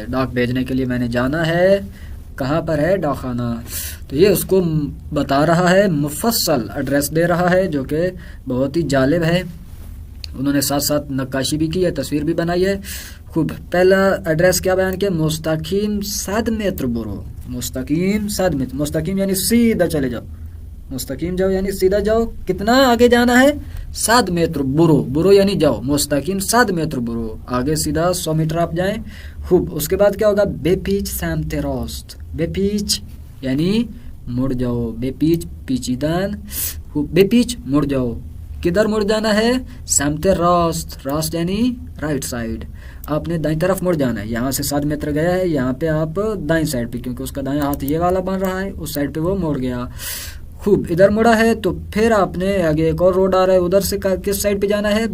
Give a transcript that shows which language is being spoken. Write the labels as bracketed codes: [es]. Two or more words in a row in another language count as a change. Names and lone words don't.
[ur] ڈاک بھیجنے کے لیے میں نے جانا ہے. کہاں پر ہے؟ ڈاکخانہ. تو یہ اس کو بتا رہا ہے، مفصل ایڈریس دے رہا ہے، جو کہ بہت ہی جالب ہے. انہوں نے ساتھ ساتھ نقاشی بھی کی ہے، تصویر بھی بنائی ہے. خوب، پہلا ایڈریس کیا بیان کیا؟ [fa] مستقیم 7 متر برو. مستقیم 7 متر، مستقیم یعنی [ur] سیدھا چلے جاؤ. مستقیم جاؤ یعنی سیدھا جاؤ. کتنا آگے جانا ہے؟ [fa] 7 متر برو [ur] یعنی جاؤ. [fa] مستقیم 7 متر برو، [ur] آگے سیدھا 100 میٹر آپ جائیں. خوب، اس کے بعد کیا ہوگا؟ [fa] بے پیچ سمت راست. بے پیچ یعنی [ur] مڑ جاؤ. [fa] بے پیچ پیچیدن. خوب، بے پیچ [ur] مڑ جاؤ. کدھر مڑ جانا ہے؟ [fa] سمت راست. راست یعنی [en] right side. [ur] آپ نے دائیں طرف مڑ جانا ہے. یہاں سے 7 متر گیا ہے، یہاں پہ آپ دائیں سائڈ پہ، کیونکہ اس کا دائیں ہاتھ یہ والا بن رہا ہے، اس سائڈ پہ وہ مڑ گیا. خوب، ادھر مڑا ہے تو پھر آپ نے آگے ایک اور روڈ آ رہا ہے، ادھر سے کس سائڈ پہ جانا ہے؟